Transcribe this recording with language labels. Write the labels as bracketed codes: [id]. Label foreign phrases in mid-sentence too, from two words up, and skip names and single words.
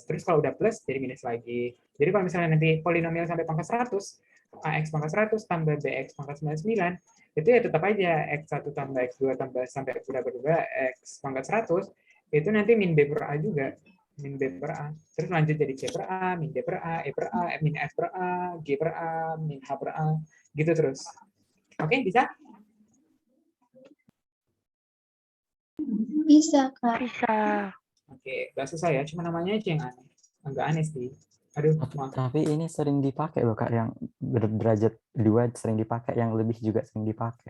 [id] Terus kalau udah plus, jadi minus lagi. Jadi kalau misalnya nanti polinomial sampai pangkat 100, AX pangkat 100 tambah BX pangkat 99, itu ya tetap aja X1 tambah X2 tambah sampai berapa juga X pangkat 100, itu nanti min B per A juga. min B per A. Terus lanjut jadi C per A, min D per A, E per A, min F per A, G per A, min H per A, gitu terus. Oke, bisa? Bisa, Kak. Bisa. Oke, gak susah ya, cuma namanya aja yang aneh. Agak aneh sih. Aduh, maaf. Tapi ini sering dipakai loh Kak, yang derajat 2 sering dipakai, yang lebih juga sering dipakai.